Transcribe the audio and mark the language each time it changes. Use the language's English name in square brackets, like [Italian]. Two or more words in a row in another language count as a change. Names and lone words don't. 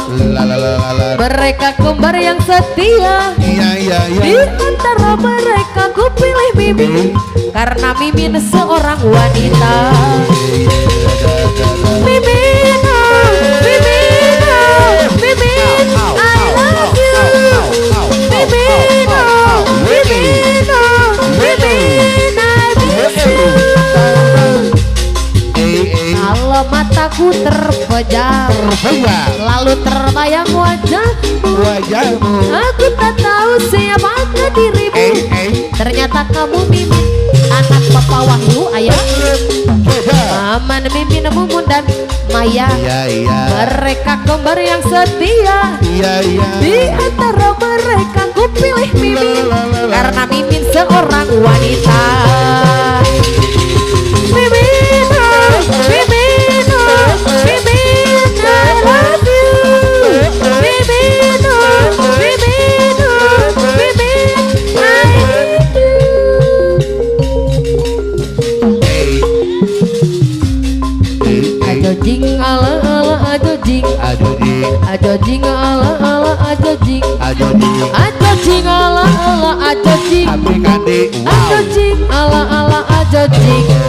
[Indonesian] Mereka kembar yang setia. Di antara mereka ku pilih Mimin, karena Mimin seorang wanita. Mimin, oh, Mimin, oh, Mimin, [English] I love you. [Indonesian] Mimin, oh, Mimin, oh, Mimin, [English] I miss you. [Indonesian] Kalau mataku terpejam, lalu terbayang wajahmu. Aku tak tahu siapakah dirimu. Ternyata kamu Mimin, anak Papa Wahyu, ayah. Aman, Mimin, Mumun dan Maya. Mereka kembar yang setia. Di antara mereka ku pilih Mimin, karena Mimin seorang wanita. Mimin, oh, Mimin, oh, Mimin, [English] I love you. [Indonesian] Mimin, oh, Mimin, oh, Mimin, [English] I need you. Ajo jing ala ala ajo jing, ajo jing ala ala ajo jing, ajo jing ala ala ajo jing, ajo jing ala ala ajo jing,